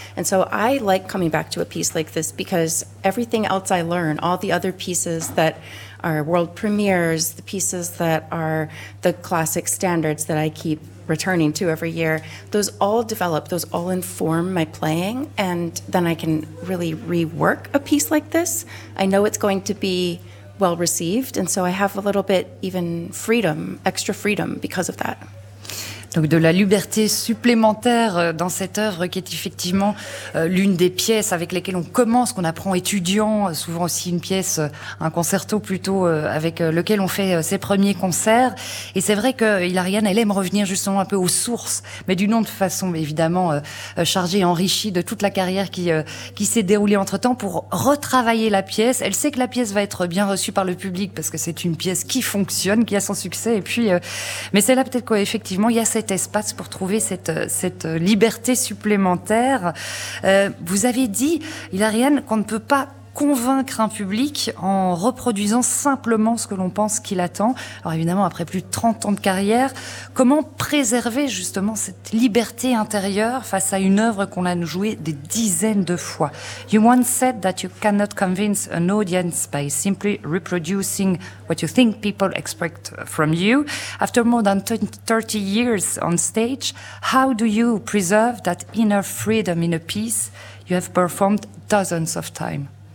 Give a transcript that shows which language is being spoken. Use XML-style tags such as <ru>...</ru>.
<en>And so I like coming back to a piece like this because everything else I learn, all the other pieces that our world premieres, the pieces that are the classic standards that I keep returning to every year, those all develop, those all inform my playing, and then I can really rework a piece like this. I know it's going to be well received, and so I have a little bit even freedom, extra freedom because of that.</en> <fr>Donc de la liberté supplémentaire dans cette œuvre qui est effectivement l'une des pièces avec lesquelles on commence, qu'on apprend étudiant, souvent aussi une pièce, un concerto plutôt, avec lequel on fait ses premiers concerts. Et c'est vrai que Hilarianne, elle aime revenir justement un peu aux sources, mais d'une autre façon évidemment chargée, enrichie de toute la carrière qui s'est déroulée entre temps pour retravailler la pièce. Elle sait que la pièce va être bien reçue par le public parce que c'est une pièce qui fonctionne, qui a son succès. Et puis, mais c'est là peut-être qu'effectivement, il y a cet espace pour trouver cette liberté supplémentaire. Vous avez dit, Hilarianne, qu'on ne peut pas convaincre un public en reproduisant simplement ce que l'on pense qu'il attend. Alors évidemment, après plus de 30 ans de carrière, comment préserver justement cette liberté intérieure face à une œuvre qu'on a jouée des dizaines de fois?</fr> <en>You once said that you cannot convince an audience by simply reproducing what you think people expect from you. After more than 30 years on stage, how do you preserve that inner freedom in a piece you have performed dozens of times?</en>